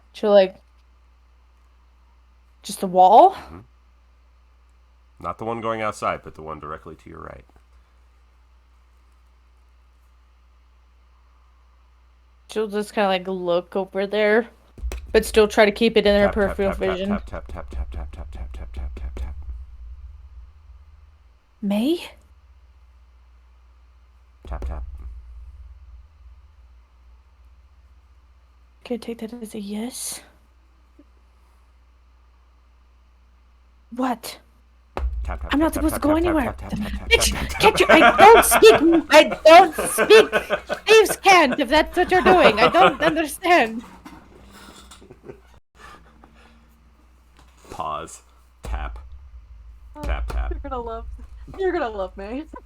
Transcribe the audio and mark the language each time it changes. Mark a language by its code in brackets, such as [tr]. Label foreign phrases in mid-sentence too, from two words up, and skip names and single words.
[en] So like, just the wall. Mm-hmm. Not the one going outside, but the one directly to your right. She'll just kind of like look over there, but still try to keep it in her Tap, tap, peripheral tap, vision. tap, tap, tap, tap, tap, tap, tap, tap, tap, tap, tap. May? Tap, tap. Can I take that as a yes? What? Tap, tap, I'm not tap, supposed to tap, go tap, tap, anywhere. tap, tap, tap, tap, Bitch, tap, tap, can't you? tap. I don't speak. I don't speak. Thieves can't if that's what you're doing. I don't understand. Pause. Tap. Tap, tap. You're gonna love me.